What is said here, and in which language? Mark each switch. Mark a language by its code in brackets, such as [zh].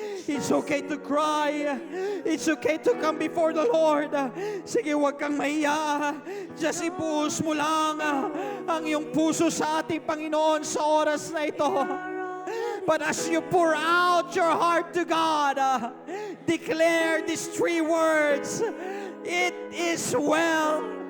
[en] It's okay to cry. It's okay to come before the Lord. [tl] Sige, huwag kang mahiya. Just ibuhos mo lang ang iyong puso sa ating Panginoon sa oras na ito. [en] But as you pour out your heart to God, declare these three words. It is well.